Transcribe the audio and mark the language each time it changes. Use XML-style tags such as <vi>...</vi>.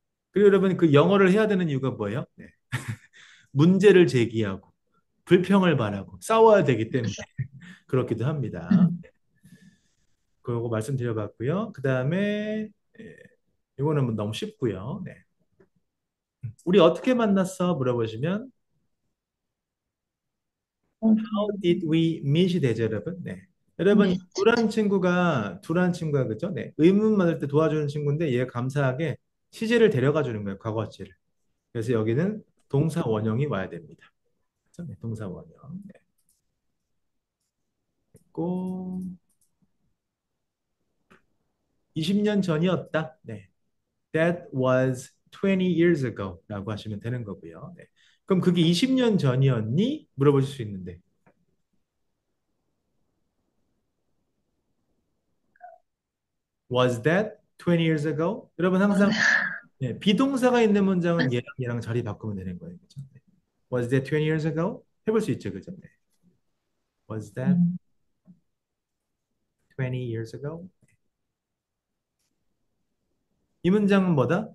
<ko>그리고 여러분 그 영어를 해야 되는 이유가 뭐예요? 네. 문제를 제기하고 불평을 말하고 싸워야 되기 때문에 그렇기도 합니다. 그거 말씀드려봤고요. 그 다음에 이거는 뭐 너무 쉽고요. 네. 우리 어떻게 만났어? 물어보시면</ko> <en>How did we meet</en> <ko>되죠, 여러분? 네. 여러분, 이</ko> <en>met.</en> <ko>두란 친구가 그죠? 네. 의문 만들 때 도와주는 친구인데 얘 감사하게 시제를 데려가 주는 거예요, 과거시를. 그래서 여기는 동사 원형이 와야 됩니다. 그죠? 네, 동사 원형. 네. 있고 20년 전이었다. 네.</ko> <en>That was 20 years ago라고</en> <ko>하시면 되는 거고요. 네. 그럼 그게 20년 전이었니? 물어보실 수 있는데</ko> <en>Was that 20 years ago?</en> <ko>여러분</ko> <en>was,</en> <ko>항상 비동사가 있는 문장은 얘랑 자리 바꾸면 되는 거예요. 그죠? 네.</ko> <en>Was that 20 years ago?</en> <ko>해볼 수 있죠. 그죠? 네.</ko> <en>Was that 음, 20 years ago?</en> <ko>이 문장은 뭐다?</ko>